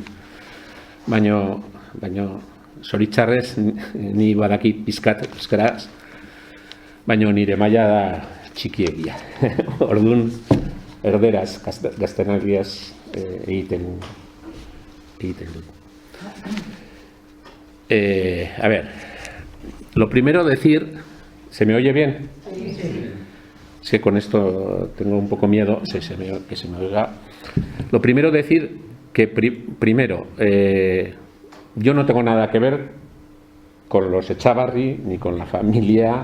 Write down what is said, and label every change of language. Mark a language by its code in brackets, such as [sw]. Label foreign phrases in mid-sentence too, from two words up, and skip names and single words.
[eu] Baino zoritxarrez ni badakit pizkat euskeraz, baino nire maila da txikiegia. Orduan erderaz, gaztenaldiaz egiten dut. [es] A ver, lo primero decir, ¿se me oye bien? Sí. Es que con esto tengo un poco miedo, que se me oiga. Lo primero decir que primero, yo no tengo nada que ver con los Echavarri, ni con la familia,